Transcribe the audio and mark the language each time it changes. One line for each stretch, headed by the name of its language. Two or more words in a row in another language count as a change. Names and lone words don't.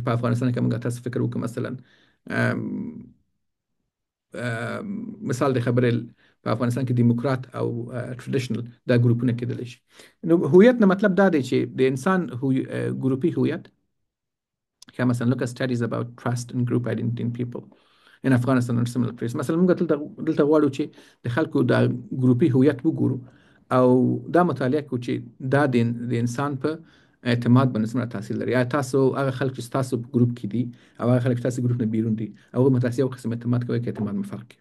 Pashto: په افغانستان کې موږ تاسو فکر وکړو مثلا مثال د خبرې په افغانستان کې دیموکرات او ټریډیشنل دا ګروپونه کېدلی شي. نو هویت نه مطلب دا دی چې د انسان ګروپي هویت، مثلا
English: look at studies about trust and group identity in people in Afghanistan and similar places.
Pashto: مثلا موږ دلته غواړو چې د خلکو دا ګروپي هویت وګورو او دا مطالعه کوو چې دا د انسان په اعتماد باندې څومره تاثیر لري. یا تاسو هغه خلک چې تاسو په ګروپ کې دي او هغه خلک چې تاسو ګروپ نه بیرون دي هغوی متاسي یو قسم اعتماد کوي که اعتماد مو فرق کوي.